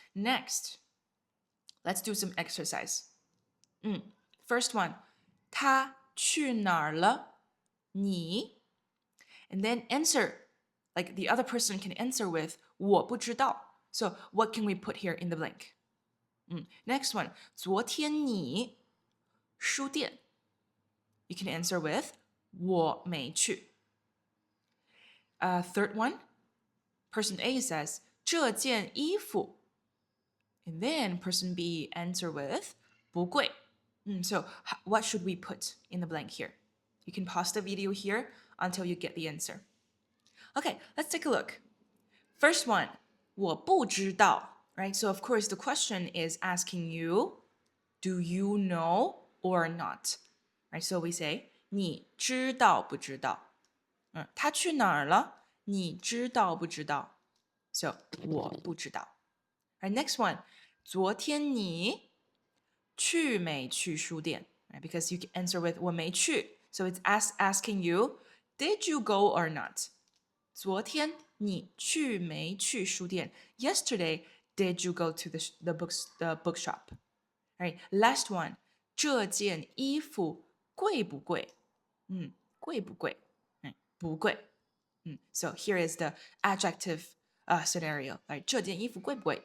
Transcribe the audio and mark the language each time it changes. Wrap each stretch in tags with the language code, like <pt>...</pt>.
<en>Next, let's do some exercise. First one,</en> <zh>他去哪儿了? 你</zh> <en>And then answer, like the other person can answer with 我不知道. So what can we put here in the blank? Next one,</en> <zh>昨天你书店.</zh> <en>You can answer with</en> <zh>我没去.</zh> <en>Third one, person A says</en> <zh>这件衣服.</zh> <en>And then person B answer with 不贵.So what should we put in the blank here? You can pause the video here until you get the answer. Okay, let's take a look. First one,</en> <zh>我不知道.</zh> <en>Right? So of course the question is asking you, do you know or not? Right? So we say</en> <zh>你知道不知道? 他去哪儿了?你知道不知道?</zh> <en>So</en> <zh>我不知道.</zh> <en>Right, next one,</en> <zh>昨天你去没去书店?</zh> <en>Right, because you can answer with</en> <zh>我没去.</zh> <en>So it's asking you, did you go or not?</en> <zh>昨天你去没去书店?</zh> <en>Yesterday, did you go to the bookshop? Right, last one,</en> <zh>这件衣服贵不贵? 贵不贵?不贵.</zh> <en>So here is the adjective scenario. Right,</en> <zh>这件衣服贵不贵?</zh>